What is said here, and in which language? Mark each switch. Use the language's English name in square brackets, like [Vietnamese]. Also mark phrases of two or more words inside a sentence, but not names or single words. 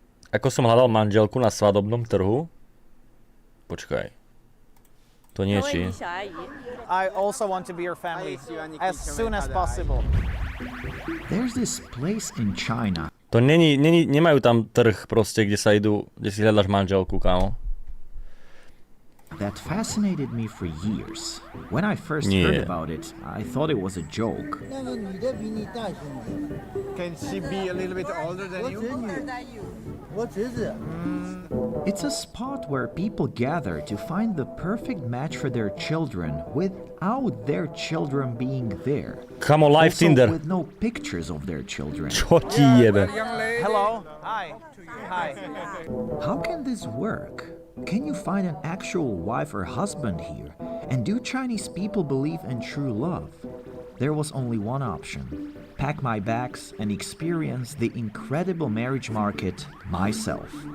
[Slovak] Ako som hľadal manželku na svadobnom trhu? Počkaj. To nie je či. [English] I also want to be your family as soon as possible. There's this place in China. [Slovak] To nemajú tam trh proste, kde si hľadaš manželku, kámo. [English] That fascinated me for years. When I first heard about it, I thought it was a joke. Can she be a little bit older than you? What is it? It's a spot where people gather to find the perfect match for their children without their children being there. [Slovak] Kamo, live [English] Also, Tinder. with no pictures of their children. [Slovak] Čo ti jebe? [English] Hello. Hi. Hi. How can this work? Can you find an actual wife or husband here? And do Chinese people believe in true love? There was only one option. Pack my bags and experience the incredible marriage market myself.